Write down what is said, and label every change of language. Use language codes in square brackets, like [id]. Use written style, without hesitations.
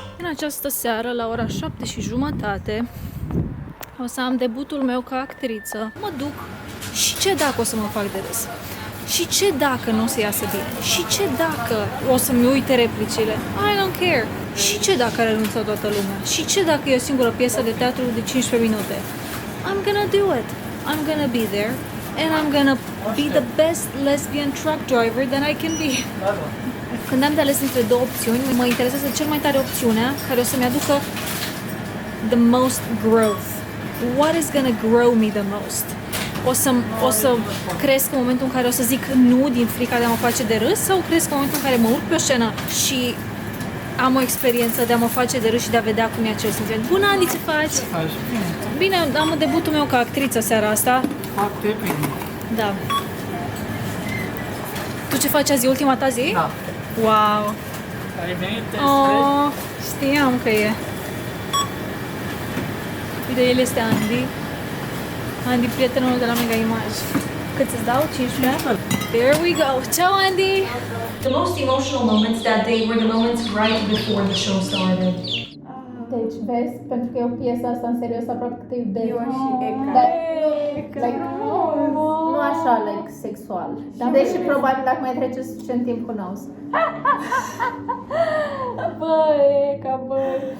[ro] În această seară, la ora 7:30, o să am debutul meu ca actriță. Mă duc și ce dacă o să mă fac de râs? Și ce dacă nu o să iasă bine? Și ce dacă o să-mi uite replicile? [en] I don't care. [ro] Și ce dacă renunță toată lumea? Și ce dacă e o singură piesă de teatru de 15 minute? [en] I'm gonna do it. I'm gonna be there. And I'm gonna be the best lesbian truck driver that I can be. [ro] Când am de ales între două opțiuni, mă interesează cel mai tare opțiunea care o să-mi aducă [en] the most growth. What is gonna grow me the most? [ro] O să cresc în momentul în care o să zic nu din frica de a mă face de râs sau cresc în momentul în care mă urc pe o scenă și am o experiență de a mă face de râs și de a vedea cum e acel sentiment. Bună, Andy, ce faci? Ce faci? Bine, am debutul meu ca actriță seara asta. Foarte bine. Da. Tu ce faci azi? E ultima ta zi? Da. Wow! Ai venit de Oh, știam că e. Uite, el este Andy. Andy, prietenul de la Mega Image. Cât îți dau? 15? [en] There we go! [ro] Ciao, Andy! [en] The most emotional moments that day were the moments right before the show started. [ro] Deci, vezi, pentru că eu piesa asta în serios aproape că te iubesc. Eu și Eka. Dar, like, nu așa, like, sexual. Deși probabil dacă mai trece suficient timp cu nous. Băi, Eka, băi!